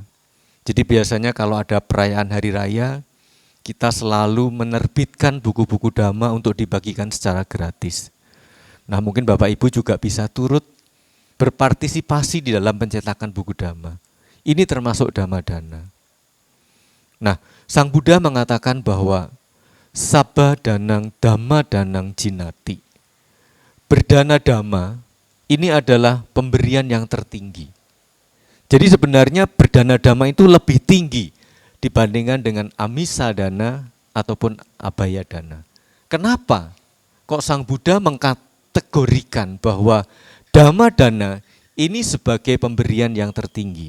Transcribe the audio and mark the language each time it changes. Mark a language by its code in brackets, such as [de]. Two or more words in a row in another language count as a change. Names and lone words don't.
[id] Jadi biasanya kalau ada perayaan hari raya, kita selalu menerbitkan buku-buku dhamma untuk dibagikan secara gratis. Nah, mungkin Bapak Ibu juga bisa turut berpartisipasi di dalam pencetakan buku dhamma. Ini termasuk [pi] dhamma dana. [id] Nah, Sang Buddha mengatakan bahwa [pi] sabba danang dhamma danang jinati. [id] Berdana dhamma ini adalah pemberian yang tertinggi. Jadi sebenarnya berdana dhamma itu lebih tinggi dibandingkan dengan [pi] amisa dana [id] ataupun [pi] abaya dana. [id] Kenapa? Kok Sang Buddha mengkategorikan bahwa [pi] dhamma dana [id] ini sebagai pemberian yang tertinggi?